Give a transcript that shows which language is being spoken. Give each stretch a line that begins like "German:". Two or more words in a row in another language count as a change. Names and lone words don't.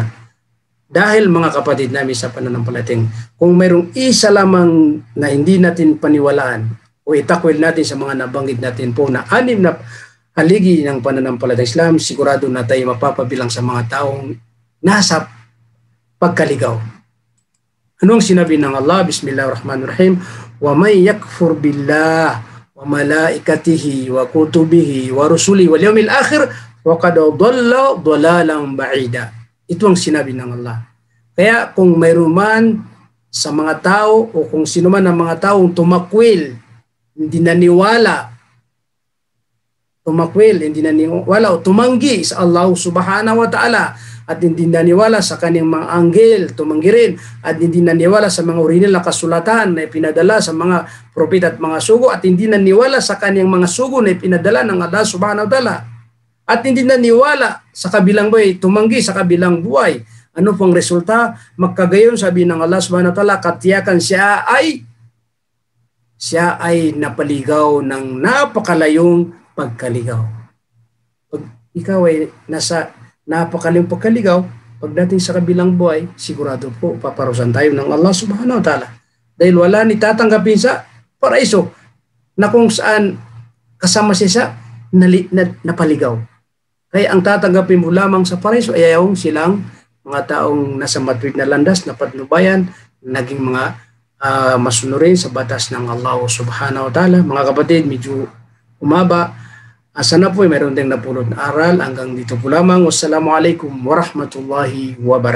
Filipino: Dahil mga kapatid namin sa pananampalatayang, kung mayroong isa lamang na hindi natin paniwalaan o itakwil natin sa mga nabanggit natin po na 6 na haligi ng pananampalatayang Islam, sigurado na tayo mapapabilang sa mga taong nasa pagkaligaw. Ano ang sinabi ng Allah?
Arabic: بسم الله الرحمن الرحيم ومن يكفر بالله وملائكته وكتبه ورسله واليوم الآخر فقد ضل ضلالا بعيدا.
Filipino: Ito ang sinabi ng Allah. Kaya kung mayroon man sa mga tao o kung sino man ang mga taong tumakwil, hindi naniwala o tumanggi sa Allah
Arabic: سبحانه وتعالى
Filipino: at hindi naniwala sa kanyang mga anghel, tumanggi rin, at hindi naniwala sa mga orinal na kasulatan na ipinadala sa mga propeta at mga sugo, at hindi naniwala sa kanyang mga sugo na ipinadala ng Allah
Arabic: سبحانه وتعالى,
Filipino: at hindi naniwala sa kabilang buhay, tumanggi sa kabilang buhay. Ano pong resulta? Magkagayon, sabi ng Allah
Arabic: سبحانه وتعالى,
Filipino: katiyakan siya ay napaligaw ng napakalayong pagkaligaw. Pag ikaw ay nasa napakalayong pagkaligaw, pagdating sa kabilang buhay, sigurado po paparusahan tayo ng Allah
Arabic: سبحانه وتعالى.
Filipino: Dahil wala ni tatanggapin sa paraiso na kung saan kasama siya sa napaligaw. Kaya ang tatanggapin mo lamang sa paraiso ay yung silang mga taong nasa matuwid na landas na patnubayan, naging mga masunurin sa batas ng Allah
Arabic: سبحانه وتعالى.
Filipino: Mga kapatid, medyo umaba. Sana po ay mayroon tayong napulot na aral. Hanggang dito po lamang.
Arabic: والسلام عليكم ورحمة الله وبركاته.